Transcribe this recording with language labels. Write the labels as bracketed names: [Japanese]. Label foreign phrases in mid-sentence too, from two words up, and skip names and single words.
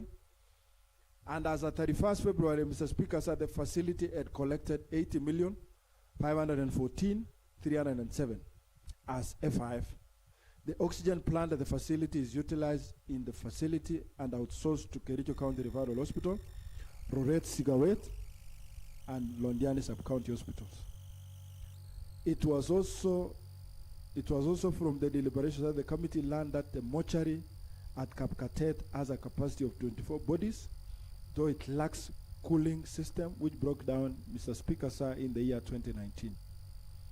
[English] And as of 31st February, Mr. Speaker, sir, the facility had collected 80 million, 514, 307 as F5. The oxygen plant at the facility is utilized in the facility and outsourced to Kericho County Referral Hospital, Roret Sigawet, and Londiani Sub-County Hospitals. It was also from the deliberations that the committee learned that the mortuary at Kapkatet has a capacity of 24 bodies, though it lacks cooling system, which broke down, Mr. Speaker, sir, in the year 2019.